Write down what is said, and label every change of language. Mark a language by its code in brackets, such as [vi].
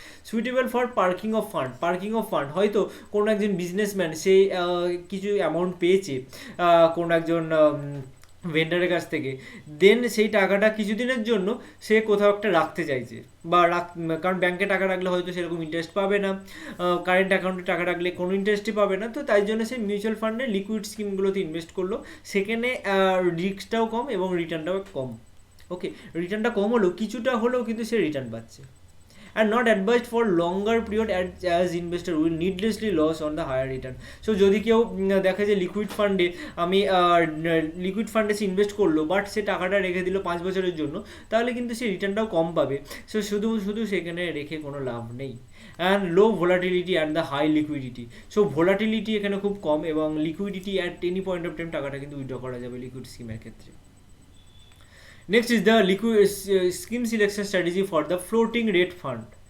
[en] Suitable for parking of fund. [bn] Parking of fund, হয়তো কোনো একজন বিজনেসম্যান সে কিছু অ্যামাউন্ট পেয়েছে কোনো একজন ভেন্ডারের কাছ থেকে, দেন সেই টাকাটা কিছুদিনের জন্য সে কোথাও একটা রাখতে চাইছে বা কারণ ব্যাংকে টাকা রাখলে হয়তো সেরকম ইন্টারেস্ট পাবে না, কারেন্ট অ্যাকাউন্টে টাকা রাখলে কোনো ইন্টারেস্টই পাবে না, তো তাই জন্য সে মিউচুয়াল ফান্ডে লিকুইড স্কিমগুলোতে ইনভেস্ট করলো, সেখানে রিস্কটাও কম এবং রিটার্নটাও কম। ওকে, রিটার্নটা কম হলেও কিছুটা হলেও কিন্তু সে রিটার্ন পাচ্ছে। [en] and not advised for longer period as investor will needlessly loss on the higher return. [bn] So যদি কেউ দেখে যে লিকুইড ফান্ডে আমি লিকুইড ফান্ডে সে ইনভেস্ট করলো বাট সে টাকাটা রেখে দিল 5 বছরের জন্য, তাহলে কিন্তু সে রিটার্নটাও কম পাবে। সো শুধু সেখানে রেখে কোনো লাভ নেই। [en] And low volatility and the high liquidity. [bn] So volatility এখানে খুব কম এবং liquidity at any point of time টাকাটা কিন্তু উইথড্র করা যাবে লিকুইড স্কিমের ক্ষেত্রে। [en] Next is the liquid scheme selection strategy for the floating rate fund.